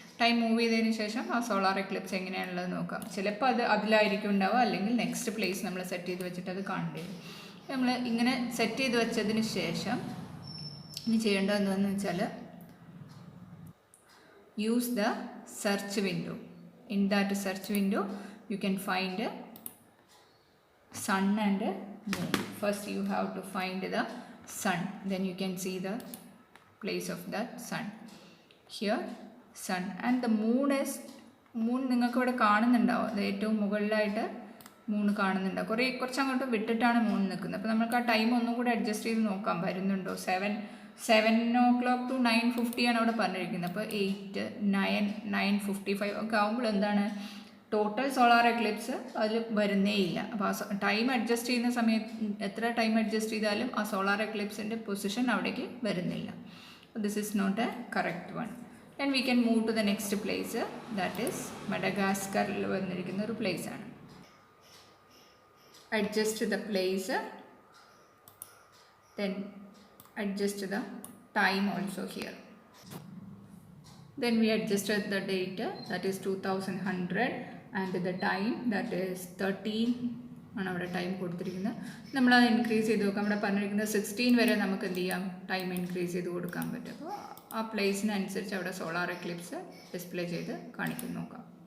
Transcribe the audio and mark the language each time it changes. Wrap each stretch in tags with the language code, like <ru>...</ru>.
<ml>Time move ചെയ്തതിന് ശേഷം ആ സോളാർ എക്ലിപ്സ് എങ്ങനെയാണുള്ളത് നോക്കാം. ചിലപ്പോൾ അത് അതിലായിരിക്കും ഉണ്ടാവുക, അല്ലെങ്കിൽ നെക്സ്റ്റ് പ്ലേസ് നമ്മൾ സെറ്റ് ചെയ്ത് വെച്ചിട്ട് അത് കാണേണ്ടി വരും. നമ്മൾ ഇങ്ങനെ സെറ്റ് ചെയ്ത് വെച്ചതിന് ശേഷം ഇനി ചെയ്യേണ്ടത് എന്താണെന്ന് വെച്ചാൽ</ml> <en>Use the search window. In that search window you can find sun and moon. First you have to find the sun, then you can see the place of that sun. Here sun and the moon is</en> <ml>നിങ്ങൾക്ക് ഇവിടെ കാണുന്നുണ്ടാവും. അത് ഏറ്റവും മുകളിലായിട്ട് moon കാണുന്നുണ്ടാവും. കുറച്ച് അങ്ങോട്ട് വിട്ടിട്ടാണ് moon നിൽക്കുന്നത്. അപ്പോൾ നമുക്ക് ആ ടൈം ഒന്നും കൂടെ അഡ്ജസ്റ്റ് ചെയ്ത് നോക്കാം വരുന്നുണ്ടോ. 7 o'clock to 9:50 ആണ് അവിടെ പറഞ്ഞിരിക്കുന്നത്. അപ്പോൾ 8, 9, 9:55 ഒക്കെ ആകുമ്പോൾ എന്താണ് ടോട്ടൽ സോളാർ എക്ലിപ്സ് അതിൽ വരുന്നേ ഇല്ല. അപ്പോൾ ആ ടൈം അഡ്ജസ്റ്റ് ചെയ്യുന്ന സമയത്ത് എത്ര ടൈം അഡ്ജസ്റ്റ് ചെയ്താലും ആ സോളാർ എക്ലിപ്സിൻ്റെ പൊസിഷൻ അവിടേക്ക് വരുന്നില്ല.</ml> <en>This is not a correct one. And we can move to the next place, that is മഡഗാസ്കറിൽ</en> <ml>വന്നിരിക്കുന്ന ഒരു പ്ലേസാണ്.</ml> <en>Adjust the place, then adjust the time also here. Then we adjusted the date, that is 2100, and the time, that is 13</en> <ml>ആണ് അവിടെ time കൊടുത്തിരിക്കുന്നത്. നമ്മളത് increase ചെയ്ത് നോക്കാം. അവിടെ പറഞ്ഞിരിക്കുന്നത് 16 വരെ നമുക്ക് എന്ത് ചെയ്യാം, ടൈം ഇൻക്രീസ് ചെയ്ത് കൊടുക്കാൻ പറ്റും. അപ്പോൾ ആ പ്ലേസിനനുസരിച്ച് അവിടെ സോളാർ എക്ലിപ്സ് ഡിസ്പ്ലേ ചെയ്ത് കാണിക്കും നോക്കാം.</ml>